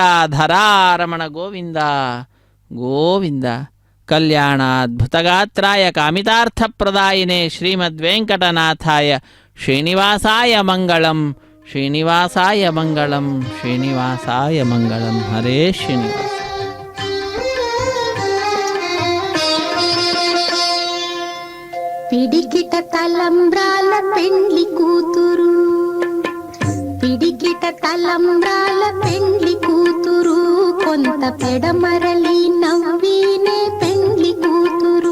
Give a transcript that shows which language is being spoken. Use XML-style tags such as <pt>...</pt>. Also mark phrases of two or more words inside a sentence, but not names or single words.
<sa>ಧರಾರಮಣ ಗೋವಿಂದ ಗೋವಿಂದ. ಕಲ್ಯಾಣಾದ್ಭುತಗಾತ್ರಾಯ ಕಾಮಿತಾರ್ಥಪ್ರದಾಯಿನೇ ಶ್ರೀಮದ್ವೆಂಕಟನಾಥಾಯ ಶ್ರೀನಿವಾಸಾಯ ಮಂಗಳಂ, ಶ್ರೀನಿವಾಸಾಯ ಮಂಗಳಂ, ಶ್ರೀನಿವಾಸಾಯ ಮಂಗಳಂ. ಹರೇ ಶ್ರೀನಿವಾಸ.</sa> <te>పిడికిట తలంబ్రాల పెండ్లి కూతురు, పిడికిట తలంబ్రాల పెండ్లి కూతురు, కొంత పెడమరలి నవ్వినే పెండ్లి కూతురు.</te>